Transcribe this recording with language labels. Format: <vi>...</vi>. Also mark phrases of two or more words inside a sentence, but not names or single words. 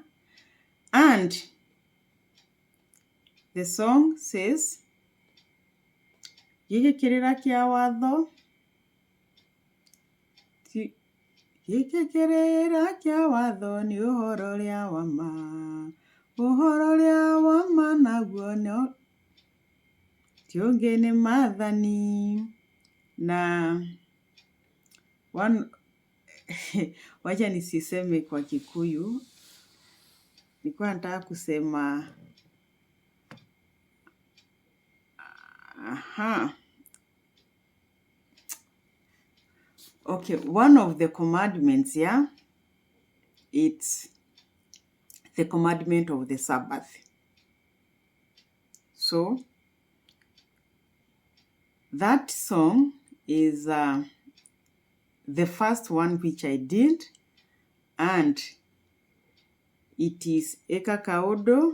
<en>And the song says,</en> <ki>Gĩkĩkĩrĩra kĩa watho, gĩkĩkĩrĩra kĩa watho nĩ ũhoro ũrĩa wa ma. Ũhoro ũrĩa wa ma naguo ti ũngĩ nĩ maathani.</ki> <sw>Na wacha nisiseme kwa Kikuyu, nilikuwa nataka kusema</sw> <en>okay, one of the commandments, it's the commandment of the Sabbath. So that song is the first one which I did, and it is Eka Kaudo.</en>